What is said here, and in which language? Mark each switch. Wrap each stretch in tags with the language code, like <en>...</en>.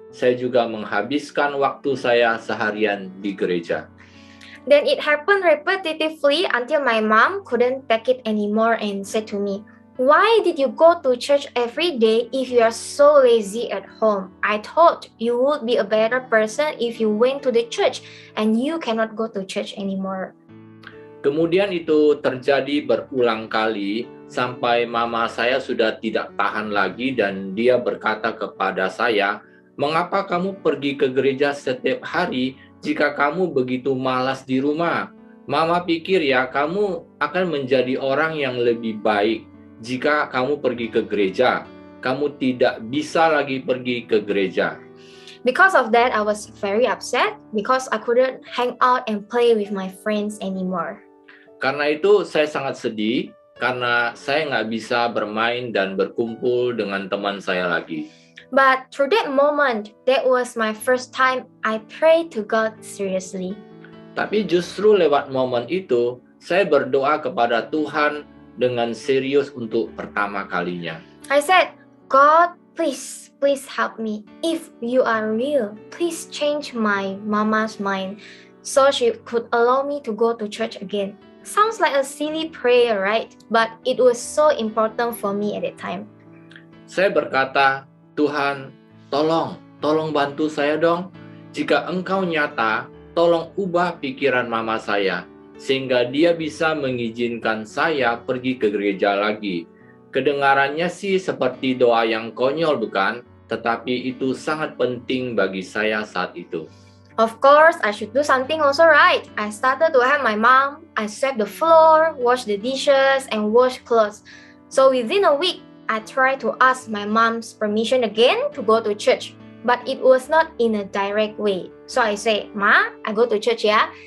<id>Saya juga menghabiskan waktu saya seharian di gereja.</id> <en>Then it happened repetitively until my mom couldn't take it anymore and said to me, "Why did you go to church every day if you are so lazy at home? I thought you would be a better person if you went to the church, and you cannot go to church anymore."</en> <id>Kemudian itu terjadi berulang kali sampai mama saya sudah tidak tahan lagi dan dia berkata kepada saya, "Mengapa kamu pergi ke gereja setiap hari jika kamu begitu malas di rumah? Mama pikir ya kamu akan menjadi orang yang lebih baik jika kamu pergi ke gereja. Kamu tidak bisa lagi pergi ke gereja."</id> <en>Because of that, I was very upset because I couldn't hang out and play with my friends anymore.</en> <id>Karena itu saya sangat sedih karena saya nggak bisa bermain dan berkumpul dengan teman saya lagi.</id> <en>But through that moment, that was my first time I prayed to God seriously.</en> <id>Tapi justru lewat momen itu, saya berdoa kepada Tuhan dengan serius untuk pertama kalinya.</id> <en>I said, "God, please help me. If you are real, please change my mama's mind so she could allow me to go to church again." Sounds like a silly prayer, right? But it was so important for me at that time.</en> <id>Saya berkata, "Tuhan, tolong bantu saya dong. Jika Engkau nyata, tolong ubah pikiran mama saya, sehingga dia bisa mengizinkan saya pergi ke gereja lagi." Kedengarannya sih seperti doa yang konyol, bukan? Tetapi itu sangat penting bagi saya saat itu.</id> <en>Of course, I should do something also, right? I started to help my mom. I swept the floor, washed the dishes, and washed clothes. So within a week, I tried to ask my mom's permission again to go to church. But it was not in a direct way. So I said, "Ma, I go to church, yeah?"</en>